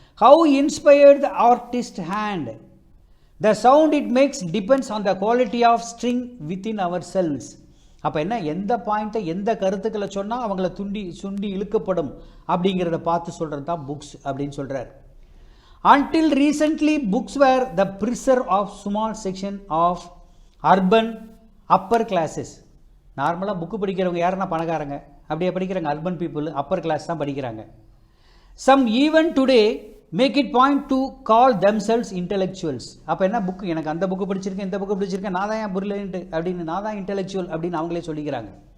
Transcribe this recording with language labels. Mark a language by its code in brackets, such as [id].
[en] How inspired the artist hand, the sound it makes depends on the quality of string within our cells. [ta] அப்போ என்ன? எந்த பாயிண்ட்டை எந்த கருத்துக்களை சொன்னால் அவங்கள சுண்டி இழுக்கப்படும் அப்படிங்கிறத பார்த்து சொல்கிறது தான் புக்ஸ் அப்படின்னு சொல்கிறார். [en] Until recently, books were the preserve of small section of urban upper classes. [ta] நார்மலாக புக்கு படிக்கிறவங்க யாருன்னா பணக்காரங்க அப்படியே படிக்கிறாங்க. [en] urban people upper class [ta] தான் படிக்கிறாங்க. [en] Some even today make it point to call themselves intellectuals. [ta] அப்போ என்ன புக்கு, எனக்கு அந்த புக்கு படிச்சிருக்கேன், இந்த புக்கு படிச்சிருக்கேன், நான் தான் ஏன் புரியலன்ட்டு அப்படின்னு, நான் தான் இன்டெலெக்சுவல் அப்படின்னு அவங்களே சொல்லிக்கிறாங்க.